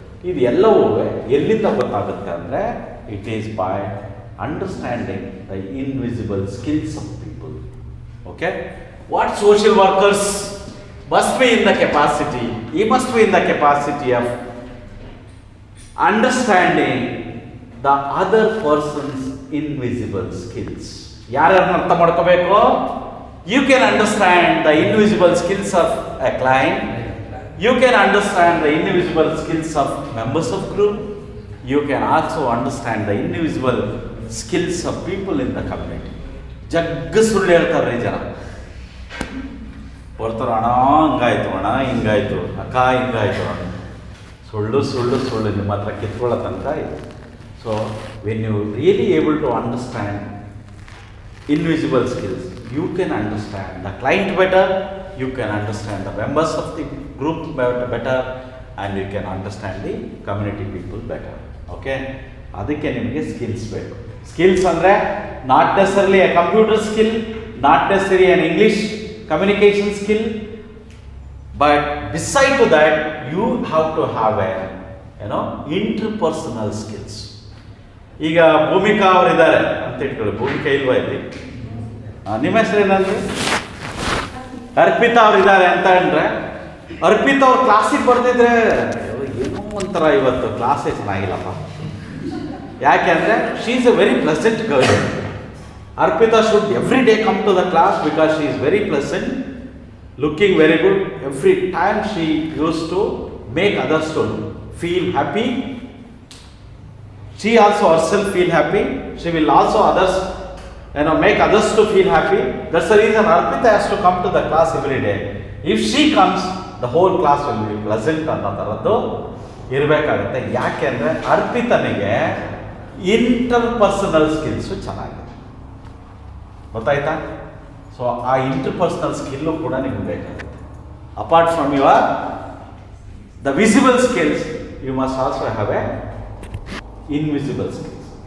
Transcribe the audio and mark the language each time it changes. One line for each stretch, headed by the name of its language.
Kannada: ಇದು ಎಲ್ಲವೂ ಎಲ್ಲಿಂದ ಗೊತ್ತಾಗುತ್ತೆ ಅಂದರೆ
English: It is by understanding the invisible skills of people. Okay, what social workers must be in the capacity, he must be in the capacity of understanding the other person's invisible skills.
Kannada: ಯಾರ್ಯಾರನ್ನ ಅರ್ಥ ಮಾಡ್ಕೋಬೇಕು?
English: You can understand the invisible skills of a client, you can understand the invisible skills of members of group, you can also understand the invisible skills of people in the community.
Kannada: ಜಗ್ಗ ಸುಳ್ಳು ಹೇಳ್ತಾರೆ ಜನ. ಬರ್ತಾರೆ, ಅಣ್ಣ ಹಂಗಾಯ್ತು, ಅಣ್ಣ ಹಿಂಗಾಯ್ತು, ಅಕ್ಕ ಹಿಂಗಾಯ್ತು, ಸುಳ್ಳು ಸುಳ್ಳು ಸುಳ್ಳು ನಿಮ್ಮ ಹತ್ರ ಕಿತ್ಕೊಳ್ಳೋ ತನಕ ಇದೆ.
English: So when you really able to understand invisible skills, you can understand the client better, you can understand the members of the group better, and you can understand the community people better.
Kannada: Okay, ಅದಕ್ಕೆ ನಿಮಗೆ skills ಬೇಕು. Skills ಅಂದರೆ
English: Not necessarily a computer skill, not necessary an English communication skill, but beside to that you have to have a interpersonal skills.
Kannada: ಈಗ ಭೂಮಿಕಾ ಅವರು ಇದ್ದಾರೆ ಅಂತ ಇಟ್ಕೊಳ್ಳಿ, ಭೂಮಿಕಾ ಇಲ್ವಾ ಇಲ್ಲಿ? ನಿಮ್ಮ ಹೆಸರು ಏನಂದ್ರೆ? ಅರ್ಪಿತಾ ಅವ್ರು ಇದ್ದಾರೆ ಅಂತ ಅಂದರೆ, ಅರ್ಪಿತಾ ಅವ್ರು ಕ್ಲಾಸಿಗೆ ಬರ್ತಿದ್ರೆ ಏನೋ ಒಂಥರ ಇವತ್ತು ಕ್ಲಾಸೇ ಚೆನ್ನಾಗಿಲ್ಲಪ್ಪ. ಯಾಕೆ ಅಂದರೆ
English: She is a very pleasant girl. Arpita should every day come to the class because she is very pleasant, looking very good. Every time she used to make others to feel happy. She also herself feel happy. She will also others, make others to feel happy. That's the reason Arpita has to come to the class every day. If she comes, the whole class will be pleasant
Kannada: ಅನ್ನೋ ಥರದ್ದು ಇರಬೇಕಾಗುತ್ತೆ. ಯಾಕೆ ಅಂದರೆ ಅರ್ಪಿತನಿಗೆ interpersonal skills ಚೆನ್ನಾಗಿದೆ. ಗೊತ್ತಾಯ್ತಾ? So ಆ interpersonal skill ಕೂಡ ನಿಮಗೆ ಬೇಕಾಗುತ್ತೆ.
English: Apart from your the visible skills, you must also have a invisible skills.